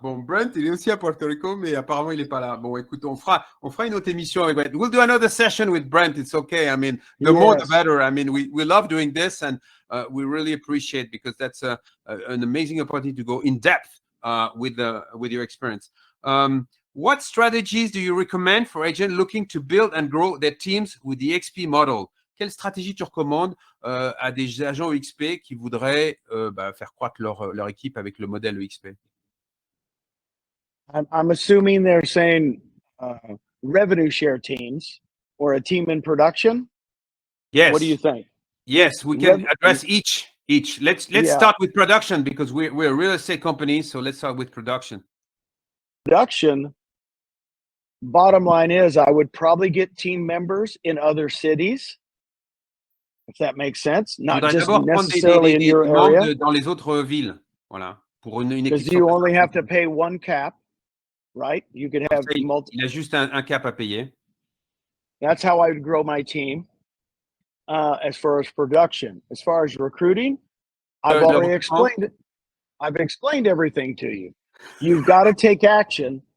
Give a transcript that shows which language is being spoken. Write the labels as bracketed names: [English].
[French] Bon, Brent, il est aussi à Puerto Rico, mais apparemment, il n'est pas là. Bon, écoute, on fera une autre émission avec Brent. [English] We'll do another session with Brent. It's okay. I mean, the more the better. I mean, we love doing this, and we really appreciate because that's an amazing opportunity to go in depth with your experience. What strategies do you recommend for agents looking to build and grow their teams with the XP model? [French] Quelle stratégie tu recommandes à des agents EXP qui voudraient faire croître leur équipe avec le modèle EXP? [English] I'm assuming they're saying revenue share teams or a team in production. Yes. What do you think? Yes, we can address each. Let's start with production because we're a real estate company. So let's start with production. Production. Bottom line is, I would probably get team members in other cities, if that makes sense. Not just necessarily in your area. [French] Dans les autres villes, voilà, pour une équipe. [English] Because you only have to pay one cap, right? You could have multiple. [French] Il a juste un cap à payer. [English] That's how I would grow my team. As far as production, as far as recruiting, I've already explained it. I've explained everything to you. You've got to take action.